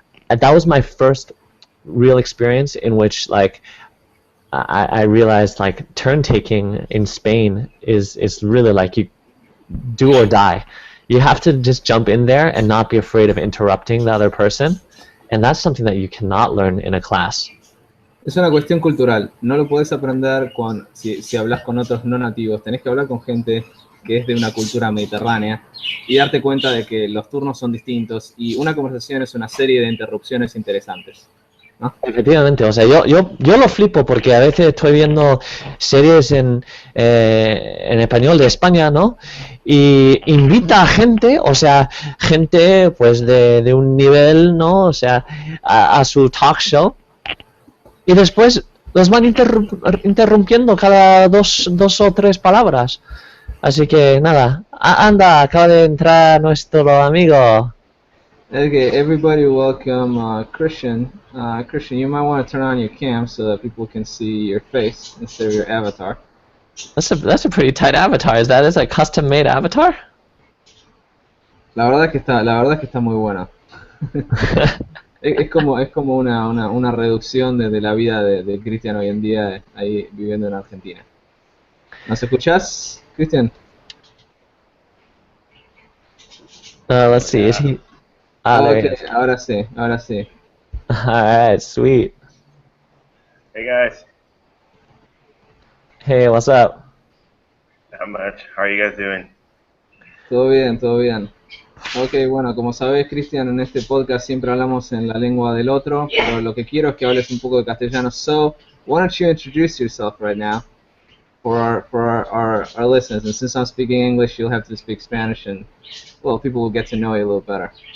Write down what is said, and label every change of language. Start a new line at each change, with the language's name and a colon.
English: that was my first real experience in which like I realized like turn taking in Spain is really like you do or die. You have to just jump in there and not be afraid of interrupting the other person, and that's something that you cannot learn in a class.
Spanish: Es una cuestión cultural, no lo podés aprender si hablas con otros no nativos, tenés que hablar con gente que es de una cultura mediterránea y darte cuenta de que los turnos son distintos y una conversación es una serie de interrupciones interesantes, ¿no? Efectivamente, o sea, yo lo flipo porque a veces estoy viendo series en español de España, ¿no? Y invita a gente, o sea, gente pues de un nivel, ¿no? O sea, a su talk show, y después los van interrumpiendo cada dos o 3 palabras. Así que nada, anda, acaba de entrar nuestro amigo.
English: Okay, everybody welcome Christian. Christian, you might want to turn on your cam so that people can see your face instead of your avatar. That's a pretty tight avatar. Is that a custom made avatar?
Spanish: La verdad es que está muy buena. Es como una reducción de la vida de Cristian hoy en día ahí viviendo en Argentina. ¿Nos escuchás, Cristian?
English: Let's see. Is he?
Spanish: Okay, ahora sí.
English: Alright, sweet. Hey guys. Hey, what's up? Not much. How are you guys doing?
Spanish: Todo bien. Ok, bueno, como sabés, Cristian, en este podcast siempre hablamos en la lengua del otro, pero lo que quiero es que hables un poco de castellano.
English: So, why don't you introduce yourself right now for our listeners? And since I'm speaking English, you'll have to speak Spanish, and well, people will get to know you a little better.